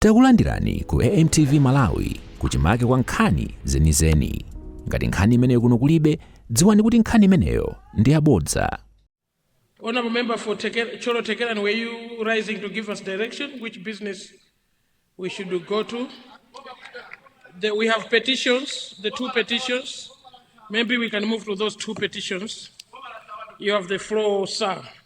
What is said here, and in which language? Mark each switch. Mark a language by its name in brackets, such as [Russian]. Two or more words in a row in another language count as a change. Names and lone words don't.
[Nyanja] Takulandirani ku AMTV Malawi kuchimake kwa nkhani zenizeni. Ngati nkhani imeneyo kuno kulibe, dziwani kuti nkhani imeneyo ndi yabodza. [English] Honorable member for Cholo Tekeran, were you rising to give us direction which business we should go to? We have petitions, the two petitions. Maybe we can move to those two petitions. You have the floor, sir.